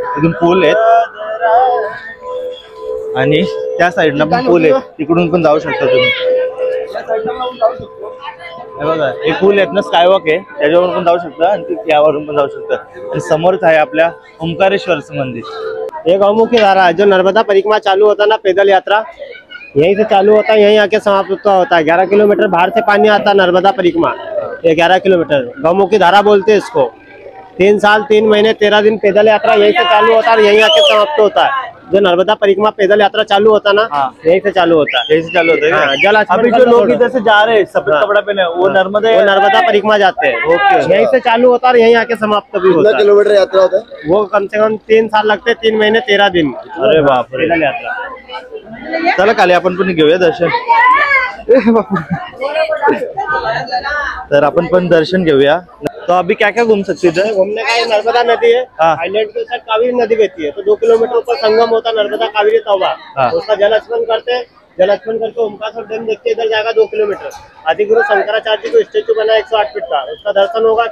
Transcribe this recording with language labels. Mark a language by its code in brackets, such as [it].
[mr] इथून पूल आहेत आणि त्या साईडला पण पूल आहे, तिकडून पण जाऊ शकता तुम्ही। हे बघा हे पूल आहेत ना, स्कायवॉक आहे, त्याच्यावरून पण जाऊ शकता आणि यावरून पण जाऊ शकता। आणि समोरच आहे आपल्या ओंकारेश्वरचं मंदिर। [hi] ये गौमुखी धारा है, जो नर्मदा परिक्रमा चालू होता ना, पैदल यात्रा यहीं से चालू होता है, यहीं आके समाप्त होता है। 11 किलोमीटर बाहर से पानी आता है नर्मदा परिक्रमा, ये 11 किलोमीटर गौमुखी धारा बोलते हैं इसको। 3 साल 3 महीने 13 दिन पैदल यात्रा यहीं से चालू होता है और यहीं आके समाप्त होता है। जो नर्मदा परिक्रमा पैदल यात्रा चालू होता ना, यहीं से चालू होता है। यहीं से चालू होता है। जल अभी जो लोग इधर से जा रहे हैं सफेद कपड़ा पहने, वो नर्मदा परिक्रमा जाते हैं। ओके। यहीं से चालू होता है और यहीं आके समाप्त भी होता है। किलोमीटर यात्रा होता है वो कम से कम 3 साल लगते, 3 महीने 13 दिन। अरे बाप रे। पैदल यात्रा। [mr] चला खाली आपण पण घेऊया दर्शन। तर आपण पण दर्शन घेऊया। [hi] तो अभी क्या क्या घूम सकते हैं? घूमने का नर्मदा नदी है, आइलैंड के साथ कावेरी नदी बहती है, तो 2 किलोमीटर ऊपर संगम होता है नर्मदा कावेरी तवा। उसका जल स्नान करते हैं, जल स्नान करके ओमकारेश्वर डैम देखते इधर जाएगा 2 किलोमीटर। आदिगुरु शंकराचार्य को स्टेचू बना 108 फीट का, उसका दर्शन होगा।